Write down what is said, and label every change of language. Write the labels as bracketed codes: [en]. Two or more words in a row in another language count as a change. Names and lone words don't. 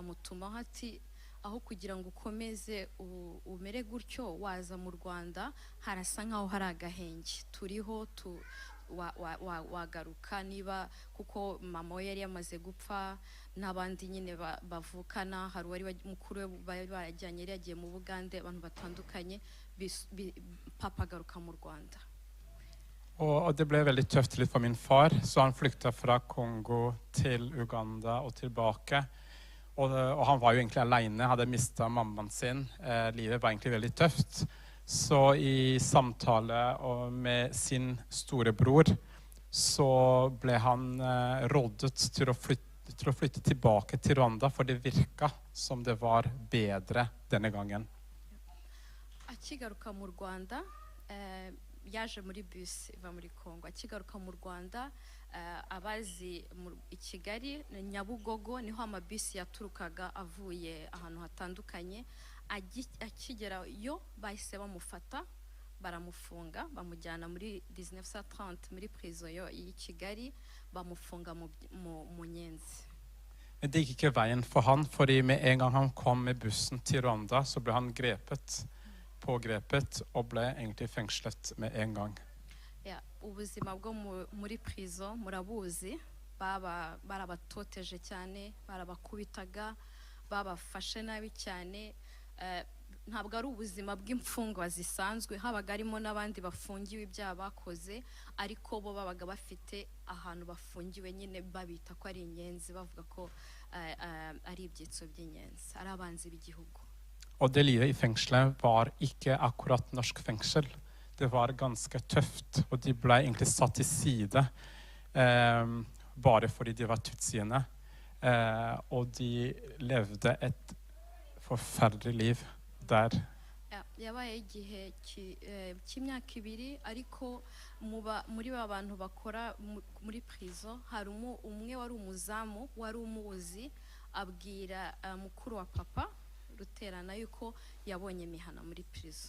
[rw] Amutumaho ati aho kugira ngo ukomeze umere gutyo waza mu Rwanda harasa nkaho hari agahenge turiho wagaruka niba kuko mama we yari yamaze gupfa n'abandi nyine bavukana hari wari mukuru we barajyanye yari yagiye mu Bugande abantu batandukanye papa agaruka mu Rwanda. [no] Og det ble veldig tøft litt for min far, så han flyktet fra Kongo til Uganda og tilbake. Og han var jo egentlig alene, hadde mistet mammaen sin. Livet var egentlig veldig tøft. Så i samtale med sin storebror, så ble han rådet til å flytte tilbake til Rwanda, for det virket som det var bedre denne gangen. [rw] Akigaruka mu Rwanda, yaje muri bus iva muri Kongo. Akigaruka mu Rwanda, abazi i Kigali Nyabugogo niho amabisi yaturukaga avuye ahantu hatandukanye. Akigera yo bahise bamufata baramufunga bamujyana muri 1930 muri prison yo i Kigali bamufunga mu Nyenzi. [no] Men det gikk ikke veien for han, fordi med en gang han kom med bussen til Rwanda, så ble han pågrepet og ble egentlig fengslet med en gang. Ja, [rw] ubuzima bwo muri prison murabuzi, barabatoteje cyane, barabakubitaga, babafashe nabi cyane. Ntabwo ari ubuzima bw'imfungwa zisanzwe, habaga harimo n'abandi bafungiwe ibyaha bakoze, ariko bo babaga bafite ahantu bafungiwe nyine babita ko ari inyenzi, bavuga ko ari ibyitso by'inyenzi, ari abanzi b'igihugu. [no] Og det livet i fengselet var ikke akkurat norsk fengsel. Det var ganske tøft, og de ble egentlig satt til side bare fordi de var tutsiene. Og de levde et forferdelig liv der. Ja, [rw] yabaye igihe cy'imyaka 2, ariko muri abantu bakora muri prison hari umwe wari umuzamu wari umuzi abwira mukuru wa papa Ruterana yuko yabonye mihana muri prison.